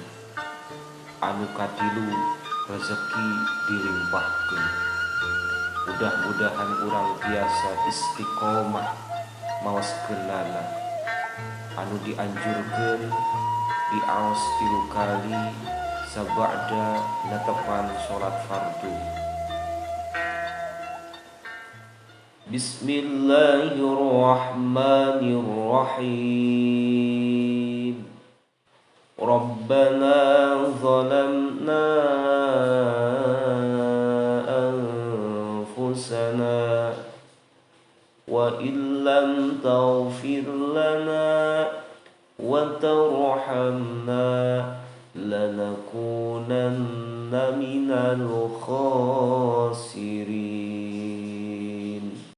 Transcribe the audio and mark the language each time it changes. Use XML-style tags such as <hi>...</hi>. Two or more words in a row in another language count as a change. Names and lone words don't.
<su>Anu katilu rezeki dilimpahkeun. Mudah-mudahan urang biasa istiqomah maos keunana. Anu dianjurkeun diaos 3 kali sabada natepan salat fardu.</su> <ar>Bismillahirrahmanirrahim. ربنا ظلمنا أنفسنا وإن لم تغفر لنا وترحمنا لنكونن من الخاسرين.</ar>